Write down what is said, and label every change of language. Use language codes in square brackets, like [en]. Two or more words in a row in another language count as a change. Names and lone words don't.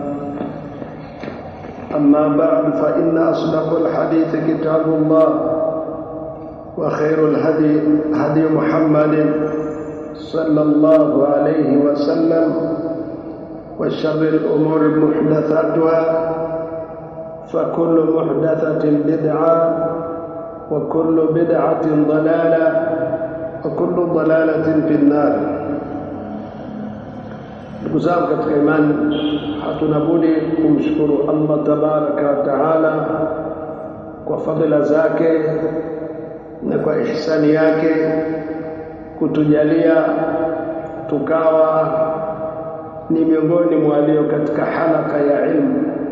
[ar] أما بعد فإن أصدق الحديث كتاب الله وخير الهدي هدي محمد صلى الله عليه وسلم وشر الأمور محدثاتها فكل محدثة بدعة وكل بدعة ضلالة وكل ضلالة في النار. [sw] Ndugu zangu katika imani, hatuna budi kumshukuru Allah [ar] تبارك وتعالى [sw] kwa fadhila zake na kwa ihsani yake kutujalia tukawa ni miongoni mwa walio katika halaka ya ilmu.